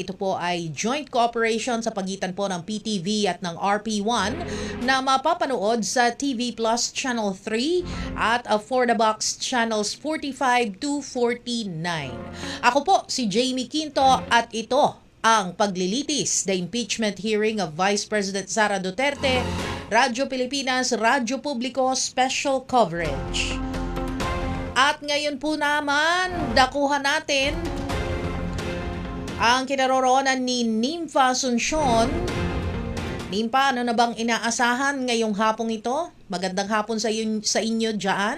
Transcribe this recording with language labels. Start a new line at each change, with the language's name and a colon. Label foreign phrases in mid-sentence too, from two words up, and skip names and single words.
Filipino: Ito po ay
English: joint cooperation
Filipino: sa pagitan po ng PTV at ng RP1 na mapapanood sa TV Plus Channel 3 at For the Box Channels 45 to 49. Ako po si Jamie Quinto at ito ang Paglilitis,
English: the impeachment hearing of Vice President Sara Duterte, Radyo Pilipinas, Radyo Publiko Special Coverage.
Filipino: At ngayon po naman, dakuhan natin ang kinaroroonan ni Nympha Asuncion. Nympha, ano na bang inaasahan ngayong hapong ito? Magandang hapon sa inyo dyan.